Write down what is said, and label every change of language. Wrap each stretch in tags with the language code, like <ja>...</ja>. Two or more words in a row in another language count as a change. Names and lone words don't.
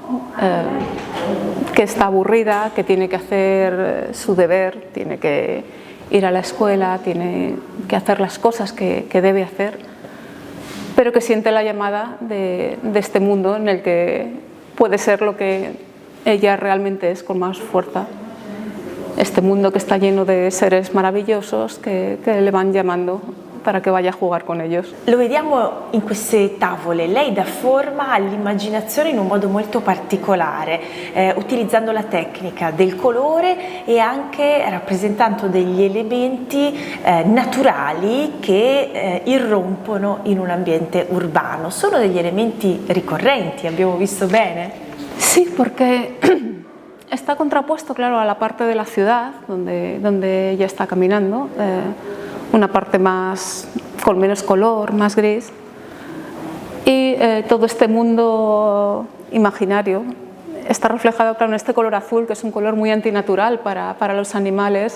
<es>que está aburrida, que tiene que hacer su deber, tiene que ir a la escuela, tiene que hacer las cosas que debe hacer, pero que siente la llamada de este mundo en el que puede ser lo que ella realmente es con más fuerza. Este mundo que está lleno de seres maravillosos que le van llamando para que vaya a jugar con ellos.</es> <it>Lo vediamo in queste tavole, lei dà forma all'immaginazione in un modo molto particolare, utilizzando la tecnica del colore e anche rappresentando degli elementi naturali che irrompono in un ambiente urbano. Sono degli elementi ricorrenti, abbiamo visto bene?</it> <es>Sí, porque está contrapuesto, claro, a la parte de la ciudad donde ella está caminando, una parte más con menos color, más gris, y todo este mundo imaginario está reflejado, claro, en este color azul, que es un color muy antinatural para los animales.</es>